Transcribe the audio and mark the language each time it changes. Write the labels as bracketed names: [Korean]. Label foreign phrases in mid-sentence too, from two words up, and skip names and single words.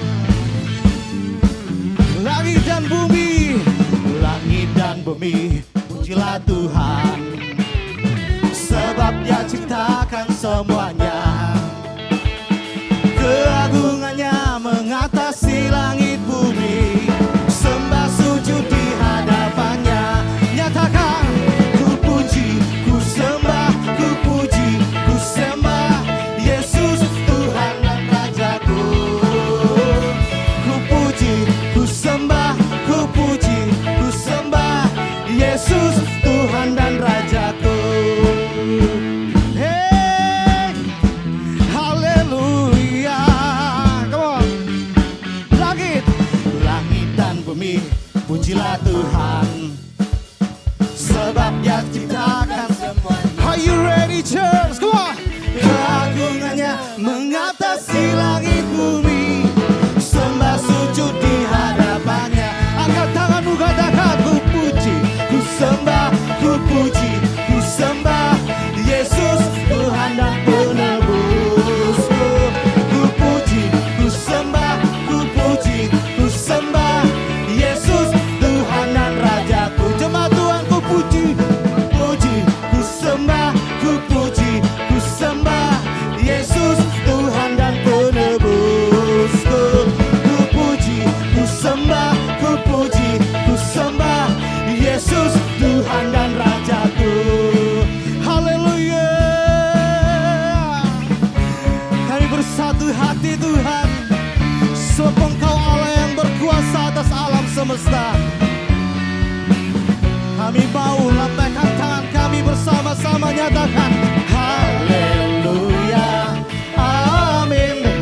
[Indonesian] Langit dan bumi, langit dan bumi pujilah Tuhan. Sebab Dia ciptakan semuanya. Keagungannya mengatasi langit bumi. Sembah sujud di hadapannya. Nyatakan ku puji, ku sembah, ku puji, ku sembah Yesus Tuhan dan Rajaku. Ku puji, ku sembah, ku puji, ku sembah Yesus Tuhan dan Rajaku. Hey, haleluya. [English] Come on. [Indonesian] Langit, langit dan bumi pujilah Tuhan. Sebab Dia ciptakan semuanya. [English] Are you ready church? Come on. [Indonesian] Keagungannya mengatasi langit bumi. Sembah sujud di hadapannya. Angkat tanganmu, katakan ku puji, ku sembah, ku puji, ku sembah Yesus Tuhan dan penebusku. Ku puji, ku sembah, ku puji, ku sembah Yesus Tuhan dan Rajaku. Jemaat Tuhan, ku puji, puji, ku sembah, ku puji, ku sembah Yesus Tuhan dan penebusku. Ku puji, ku sembah, ku puji, ku sembah Yesus Tuhan dan Rajaku. Haleluya. Kami bersatu hati Tuhan. Sebab Engkau Allah yang berkuasa atas alam semesta. Kami mau lambaikan tangan kami bersama-sama, nyatakan haleluya, amin.